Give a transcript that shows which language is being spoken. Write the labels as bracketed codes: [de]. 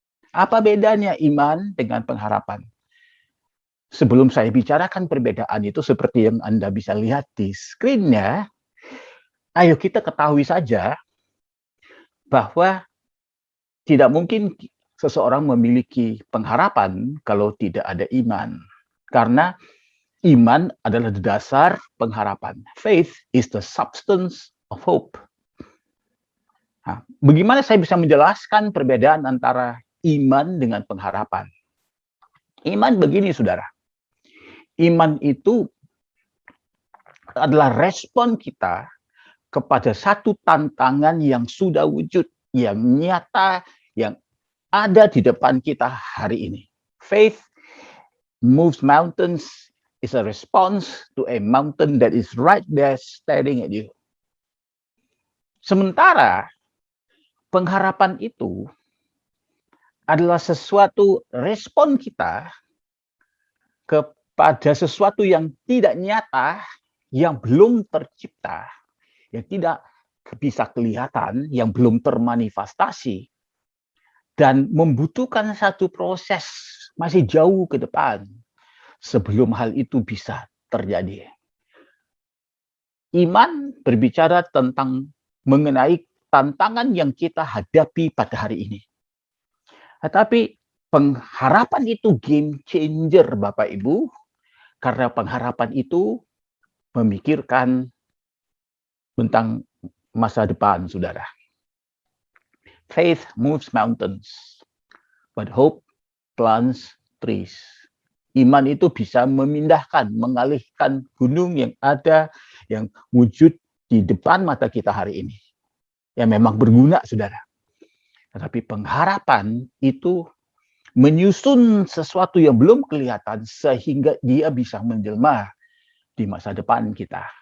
[id] Apa bedanya iman dengan pengharapan? Sebelum saya bicarakan perbedaan itu seperti yang Anda bisa lihat di screen-nya, ayo kita ketahui saja bahwa tidak mungkin seseorang memiliki pengharapan kalau tidak ada iman. Karena iman adalah dasar pengharapan. [en] Faith is the substance of hope. [id] Nah, bagaimana saya bisa menjelaskan perbedaan antara iman dengan pengharapan? Iman begini, saudara. Iman itu adalah respon kita kepada satu tantangan yang sudah wujud, yang nyata, yang ada di depan kita hari ini. [en] Faith moves mountains is a response to a mountain that is right there staring at you. [id] Sementara pengharapan itu adalah sesuatu respon kita kepada sesuatu yang tidak nyata, yang belum tercipta, yang tidak bisa kelihatan, yang belum termanifestasi, dan membutuhkan satu proses masih jauh ke depan sebelum hal itu bisa terjadi. Iman berbicara tentang mengenai tantangan yang kita hadapi pada hari ini. Tetapi pengharapan itu game changer, Bapak Ibu, karena pengharapan itu memikirkan tentang masa depan, saudara. [en] Faith moves mountains, but hope plants trees. [id] Iman itu bisa memindahkan, mengalihkan gunung yang ada, yang wujud di depan mata kita hari ini. Ya memang berguna, saudara. Tetapi pengharapan itu menyusun sesuatu yang belum kelihatan sehingga dia bisa menjelma di masa depan kita.